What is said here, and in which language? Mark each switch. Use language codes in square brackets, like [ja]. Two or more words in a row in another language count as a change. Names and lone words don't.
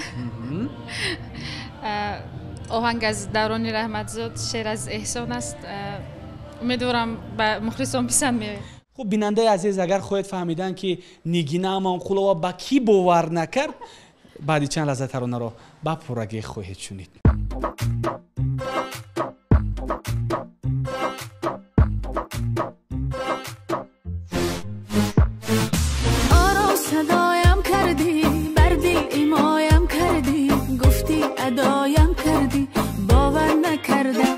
[tg] оҳанг аз Даврони Раҳматзод, шеър аз Эҳсон аст. умедворам ба мухлисон писанд меояд. хуб, бинандаи азиз, агар хоҳед фаҳмидан ки Нигина Амонқулова ба кӣ бовар накард, баъди чанд лаҳза таронаро ба пуррагӣ хоҳед шунид. ором садоям кардӣ, бар дил имоям кардӣ, гуфтӣ адоям кардӣ, бовар накардам.